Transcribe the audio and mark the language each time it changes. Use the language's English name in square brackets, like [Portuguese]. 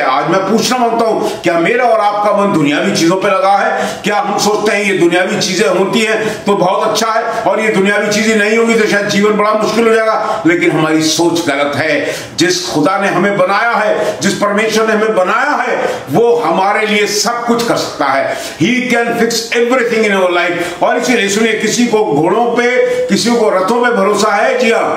[Hindi] आज मैं पूछना मांगता हूं, क्या मेरा और आपका मन दुनियावी चीजों पे लगा है? क्या हम सोचते हैं ये दुनियावी चीजें होती हैं तो बहुत अच्छा है, और ये दुनियावी चीजें नहीं होगी तो शायद जीवन बड़ा मुश्किल हो जाएगा? लेकिन हमारी सोच गलत है। जिस खुदा ने हमें बनाया है, जिस परमेश्वर ने हमें बनाया है, वो हमारे लिए सब कुछ कर सकता है। [English] He can fix everything in our life। [Hindi] और इसीलिए सुनिए, किसी को घोड़ों पे, किसी को रथों पे भरोसा है, जी हाँ,